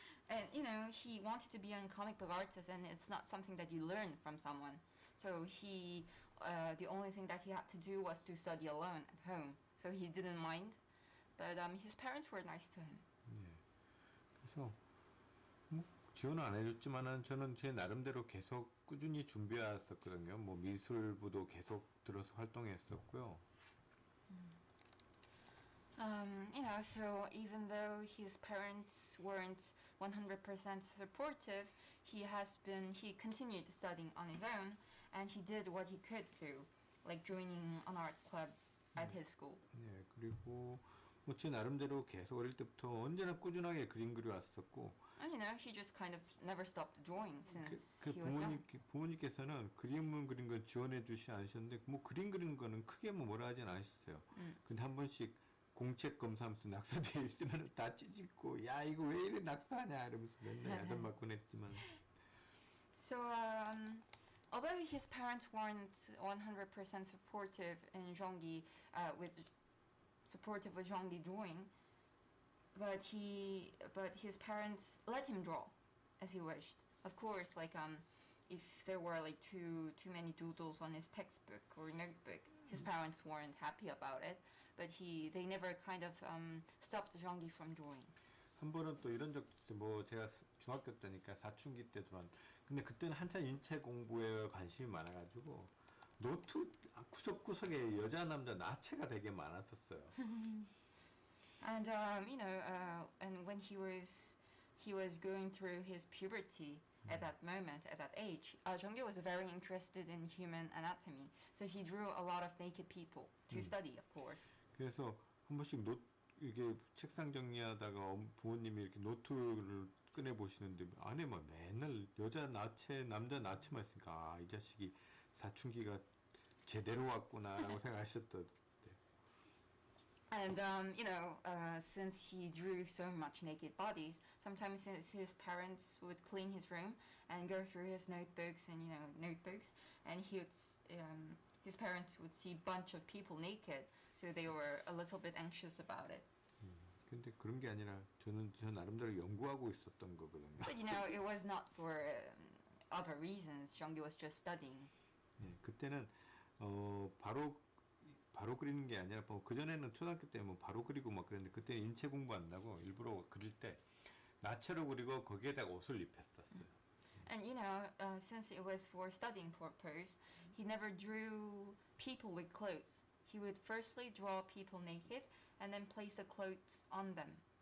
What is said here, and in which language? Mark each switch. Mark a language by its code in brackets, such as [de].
[en] And you know, he wanted to be a comic book artist, and it's not something that you learn from someone. So he, the only thing that he had to do was to study alone at home. So he didn't mind, but his parents were nice to him. [ko] 예. 그래서 뭐 지원은 안 해줬지만은 저는 제 나름대로 계속 꾸준히 준비해왔었거든요. 뭐 미술부도 계속 들어서 활동했었고요. [en] So even though his parents weren't 100% supportive, he continued studying on his own, and he did what he could do, like joining an art club at his school. [ko] 예, 그리고 뭐 제 나름대로 계속 어릴 때부터 언제나 꾸준하게 그림 그려왔었고, [en] And he just kind of never stopped drawing since [ko] 그 [en] he was young. [ko] 부모님께서는 그림을 그린 건 지원해 주시 않으셨는데, 뭐 그림 그리는 거는 크게 뭐 뭐라 하진 않으셨어요. 근데 한 번씩 공책 검사하면서 낙서돼 있으면 다 찌짓고, 야 이거 왜 이래 낙서하냐 이러면서 맨날 야단 맞곤 했지만. [en] So, although his parents weren't 100% supportive in Zhongyi, supportive with Zhongyi drawing, but his parents let him draw as he wished. Of course, like if there were like too many doodles on his textbook or notebook, his parents weren't happy about it. But they never kind of stopped Zhongyi from drawing. [ko] 한 번은 또 이런 적도 있어요. 뭐 제가 중학교 때니까 사춘기 때 들어왔. 근데 그때는 한참 인체 공부에 관심이 많아가지고 노트 구석구석에 여자 남자 나체가 되게 많았었어요. [en] And and when he was going through his puberty at that moment, at that age, Zhongyi was very interested in human anatomy. So he drew a lot of naked people to study, of course. [ko] 그래서 한 번씩 이게 책상 정리하다가 부모님이 이렇게 노트를 꺼내 보시는데 안에 막 맨날 여자 나체, 남자 나체만 있으니까 아, 이 자식이 사춘기가 제대로 왔구나라고 생각하셨던. [en] And since he drew so much naked bodies, sometimes his parents would clean his room and go through his notebooks and and his parents would see a bunch of people naked, so they were a little bit anxious about it. [ko] 근데 그런 게 아니라 저 나름대로 연구하고 있었던 거거든요. [en] But it was not for other reasons. Zhongyi was just studying. [ko] 네, 그때는 바로 그리는 게 아니라 그 전에는 초등학교 때 뭐 바로 그리고 막 그랬는데 그때는 인체 공부한다고 일부러 그릴 때 나체로 그리고 거기에다가 옷을 입혔었어요. [en] And since it was for studying purpose, he never drew people with clothes. He would firstly draw people naked and then place the clothes on them.